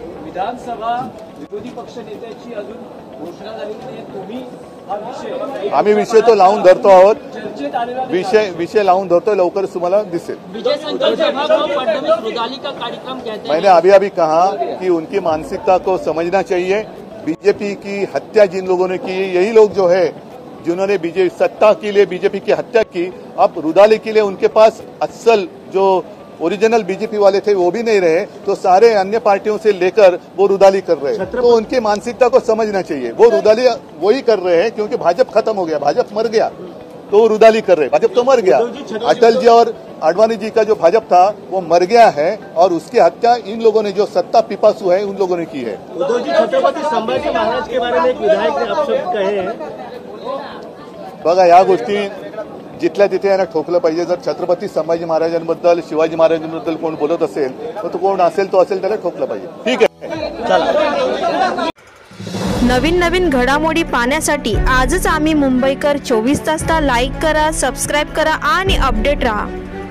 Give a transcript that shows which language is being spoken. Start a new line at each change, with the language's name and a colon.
Marathi: विधानसभा विरोधी पक्ष नेत्याची अजून घोषणा झाली नाही. तुम्ही हा विषय, आम्ही विषय तो लावून धरतो आहोत. चर्चेत आलेला विषय लावून धरतोय, लवकरच तुम्हाला दिसेल.
Hindi: विजय संकल्प सभा को फडणवीस रुदाली का कार्यक्रम कहते हैं. मैंने अभी कहा कि उनकी मानसिकता को समझना चाहिए. बीजेपी की हत्या जिन लोगों ने की, यही लोग जो है जिन्होंने बीजेपी सत्ता के लिए बीजेपी की हत्या की, अब रुदाली के लिए उनके पास असल जो ओरिजिनल बीजेपी वाले थे वो भी नहीं रहे, तो सारे अन्य पार्टियों से लेकर वो रुदाली कर रहे हैं. तो उनकी मानसिकता को समझना चाहिए. वो रुदाली वही कर रहे हैं क्योंकि भाजपा खत्म हो गया, भाजपा मर गया, तो वो रुदाली कर रहे हैं. भाजपा तो मर गया. अटल जी और आडवाणी जी का जो भाजपा था वो मर गया है, और उसकी हत्या इन लोगों ने, जो सत्ता पिपासु है, उन लोगों ने की है. उद्धव जी, छत्रपती संभाजी महाराज के बारे में एक विधायक ने अपशब्द कहे हैं.
Marathi: बघा, या गोष्टी जिथल्या तिथे यांना ठोकलं पाहिजे. जर छत्रपती संभाजी महाराजांबद्दल, शिवाजी महाराजांबद्दल कोण बोलत असेल तर तो कोण असेल तो असेल त्याला ठोकलं पाहिजे. ठीक आहे. नवीन घडामोडी पाहण्यासाठी आजच आम्ही मुंबईकर 24 तासला लाईक करा, सबस्क्राईब करा आणि अपडेट रहा.